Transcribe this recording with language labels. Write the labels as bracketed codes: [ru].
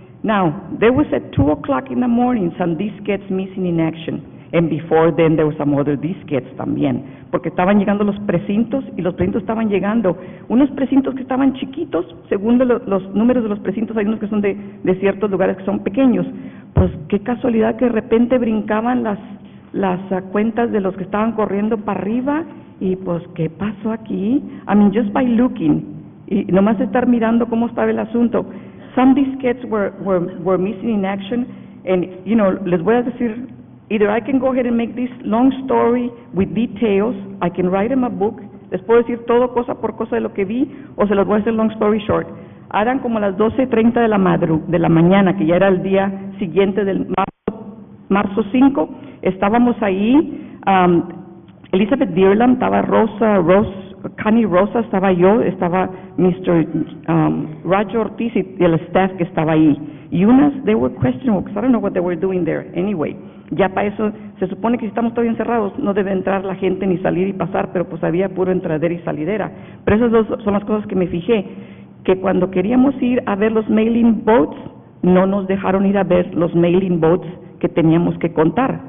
[en] Now, there was at 2 o'clock in the morning some diskettes missing in action. And before then there were some other diskettes también. [es] Porque estaban llegando los precintos y los precintos estaban llegando. Unos precintos que estaban chiquitos, según los números de los precintos, hay unos que son de ciertos lugares que son pequeños. Pues qué casualidad que de repente brincaban las cuentas de los que estaban corriendo para arriba. Y pues, ¿qué pasó aquí? I mean, just by looking. Y nomás estar mirando cómo estaba el asunto. [en] Some diskettes were missing in action, and les voy a decir, either I can go ahead and make this long story with details, I can write them a book, les puedo decir todo cosa por cosa de lo que vi, o se los voy a hacer long story short. [es] Eran como las 12:30 de la mañana, que ya era el día siguiente del marzo 5, estábamos ahí, Elizabeth Dearland, estaba Connie Rosa, estaba yo, estaba Mr. Roger Ortiz y el staff que estaba ahí. Y unas, they were questionable, because I don't know what they were doing there anyway. Ya para eso, se supone que si estamos todavía encerrados, no debe entrar la gente ni salir y pasar, pero pues había puro entradera y salidera. Pero esas dos son las cosas que me fijé, que cuando queríamos ir a ver los mailing boats, no nos dejaron ir a ver los mailing boats que teníamos que contar.